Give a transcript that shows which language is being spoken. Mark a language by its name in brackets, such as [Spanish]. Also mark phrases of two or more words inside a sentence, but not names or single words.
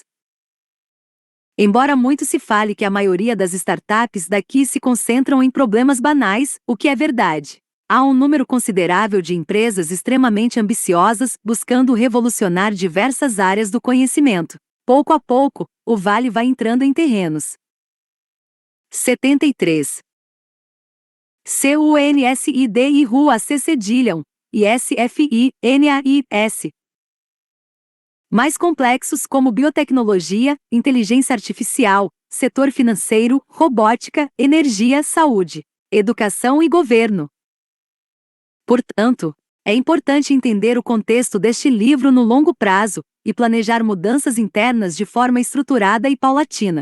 [Portuguese] Embora muito se fale que a maioria das startups daqui se concentram em problemas banais, o que é verdade. Há um número considerável de empresas extremamente ambiciosas buscando revolucionar diversas áreas do conhecimento. Pouco a pouco, o Vale vai entrando em terrenos. 73. CUNSIDI-RUAC cedilham, ISFI-NAIS. Mais complexos como biotecnologia, inteligência artificial, setor financeiro, robótica, energia, saúde, educação e governo. Portanto, é importante entender o contexto deste livro no longo prazo e planejar mudanças internas de forma estruturada e paulatina.